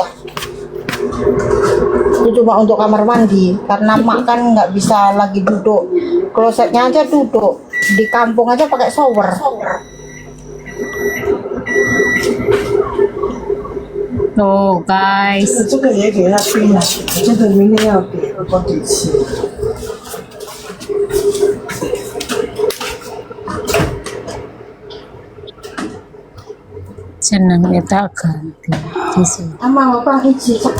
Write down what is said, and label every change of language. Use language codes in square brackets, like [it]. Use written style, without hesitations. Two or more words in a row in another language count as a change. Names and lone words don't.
[id] Itu cuma untuk kamar mandi, karena Mak kan nggak bisa lagi duduk. Klosetnya aja duduk, di kampung aja pakai shower. Tuh guys. [zh] 这个也给他冰了，这个明天要给二锅底吃。 [id] Senangnya tak ganti di sini. Ama Bapak iji.